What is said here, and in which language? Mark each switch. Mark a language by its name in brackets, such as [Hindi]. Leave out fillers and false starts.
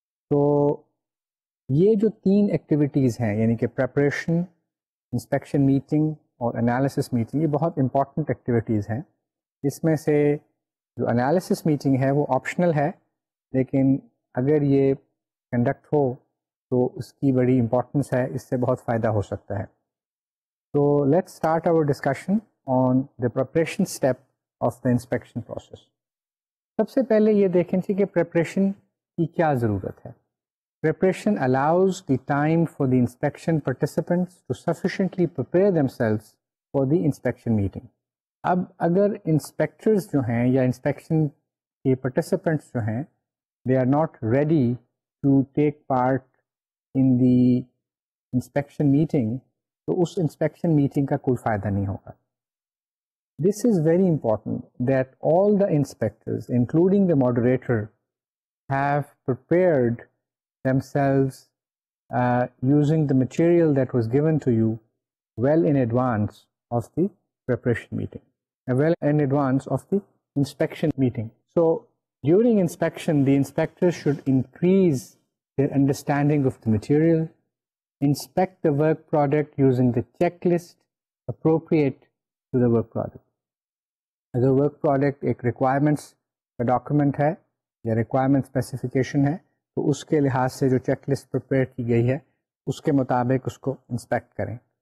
[Urdu] تو یہ جو تین ایکٹیویٹیز ہیں یعنی کہ پریپریشن، انسپیکشن میٹنگ اور انالیسس میٹنگ، یہ بہت امپورٹنٹ ایکٹیویٹیز ہیں. اس میں سے جو انالیسس میٹنگ ہے وہ آپشنل ہے، لیکن اگر یہ کنڈکٹ ہو تو اس کی بڑی امپورٹنس ہے، اس سے بہت فائدہ ہو سکتا ہے. [English] تو let's start our discussion on the preparation step of the inspection process. [Urdu] سب سے پہلے یہ دیکھیں کہ پریپریشن کی کیا ضرورت ہے. [English] Preparation allows the time for the inspection participants to sufficiently prepare themselves for the inspection meeting. [Urdu] اب اگر انسپیکٹرز جو ہیں یا انسپیکشن کے participants جو ہیں [English] they are not ready to take part in the inspection meeting, [Urdu] تو اس inspection meeting کا کوئی فائدہ نہیں ہوگا. [English] This is very important that all the inspectors, including the moderator, have prepared themselves using the material that was given to you well in advance of the preparation meeting, well in advance of the inspection meeting. So during inspection, the inspectors should increase their understanding of the material, inspect the work product using the checklist appropriate to the work product. [Urdu] اگر work product ایک requirements کا document ہے یا requirement specification ہے تو اس کے لحاظ سے جو چیک لسٹ پریپیئر کی گئی ہے اس کے مطابق اس کو انسپیکٹ کریں.